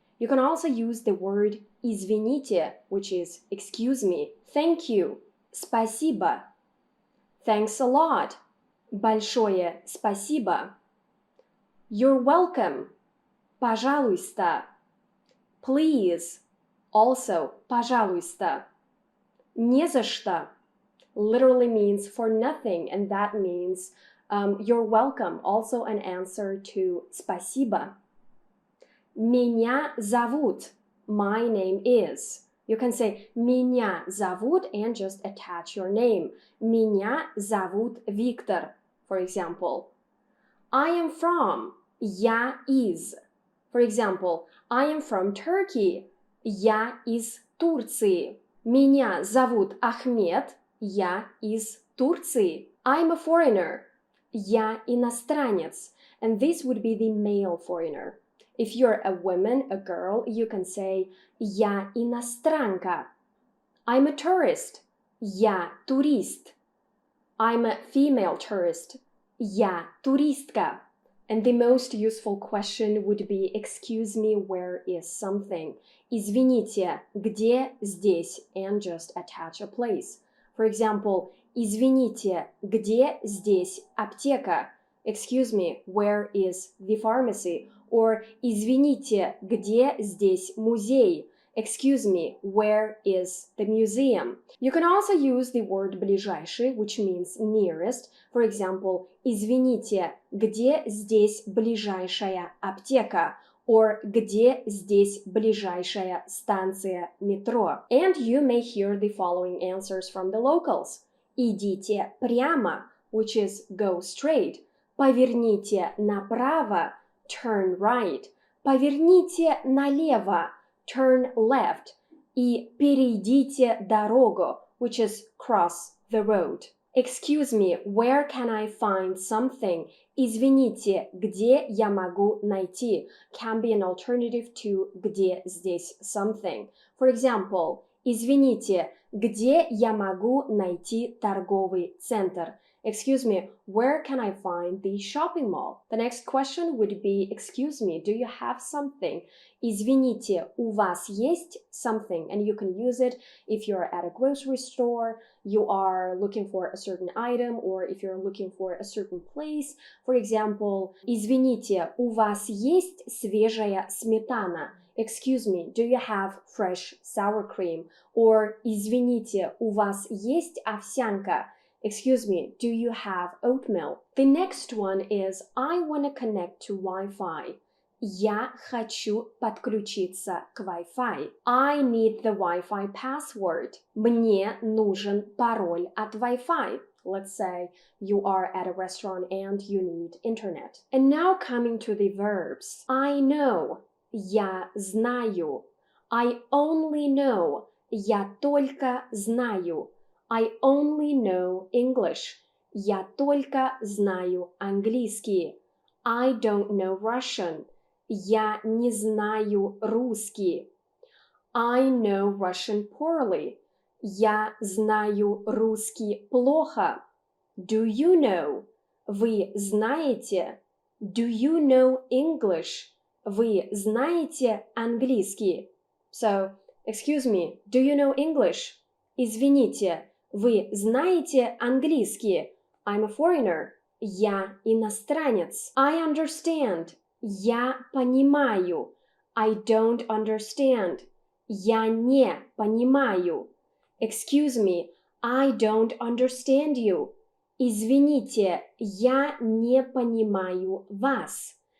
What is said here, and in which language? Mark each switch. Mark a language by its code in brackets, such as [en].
[en] You can also use the word [ru] извините, [en] which is excuse me, thank you, [ru] спасибо, [en] thanks a lot, [ru] большое спасибо, [en] you're welcome, [ru] пожалуйста, [en] please, also пожалуйста, [ru] не за что [en] literally means for nothing, and that means you're welcome, also an answer to спасибо. [ru] Меня зовут, [en] my name is. You can say [ru] меня зовут [en] and just attach your name. [ru] Меня зовут Виктор, [en] for example. I am from, [ru] я из. [en] For example, I am from Turkey, [ru] я из Турции. Меня зовут Ахмед, я из Турции. [en] I'm a foreigner, [ru] я иностранец. [en] And this would be the male foreigner. If you're a woman, a girl, you can say [ru] я иностранка. [en] I'm a tourist, [ru] я турист. [en] I'm a female tourist, [ru] я туристка. [en] And the most useful question would be, excuse me, where is something? [ru] Извините, где здесь? [en] And just attach a place. For example, [ru] извините, где здесь аптека? [en] Excuse me, where is the pharmacy? [ru] Or извините, где здесь музей? [en] Excuse me, where is the museum? You can also use the word ближайший, which means nearest. For example, [ru] извините, где здесь ближайшая аптека? Or где здесь ближайшая станция метро? [en] And you may hear the following answers from the locals. [ru] Идите прямо, [en] which is go straight. [ru] Поверните направо, [en] turn right. [ru] Поверните налево, [en] turn left. [ru] И перейдите дорогу, [en] which is cross the road. Excuse me, where can I find something? [ru] Извините, где я могу найти? [en] Can be an alternative to [ru] где здесь [en] something. For example, [ru] извините, где я могу найти торговый центр? [en] Excuse me, where can I find the shopping mall? The next question would be, excuse me, do you have something? [ru] Извините, у вас есть something? [en] And you can use it if you're at a grocery store, you are looking for a certain item, or if you're looking for a certain place. For example, [ru] извините, у вас есть свежая сметана? [en] Excuse me, do you have fresh sour cream? [ru] Or извините, у вас есть овсянка? [en] Excuse me, do you have oatmeal? The next one is, I want to connect to Wi-Fi. [ru] Я хочу подключиться к Wi-Fi. [en] I need the Wi-Fi password. [ru] Мне нужен пароль от Wi-Fi. [en] Let's say you are at a restaurant and you need internet. And now coming to the verbs. I know. [ru] Я знаю. [en] I only know. [ru] Я только знаю. [en] I only know English. [ru] Я только знаю английский. [en] I don't know Russian. [ru] Я не знаю русский. [en] I know Russian poorly. [ru] Я знаю русский плохо. [en] Do you know? [ru] Вы знаете? [en] Do you know English? [ru] Вы знаете английский? [en] So, excuse me, do you know English? [ru] Извините, вы знаете английский? [en] I'm a foreigner. [ru] Я иностранец. [en] I understand. [ru] Я понимаю. [en] I don't understand. [ru] Я не понимаю. [en] Excuse me, I don't understand you. [ru] Извините, я не понимаю вас.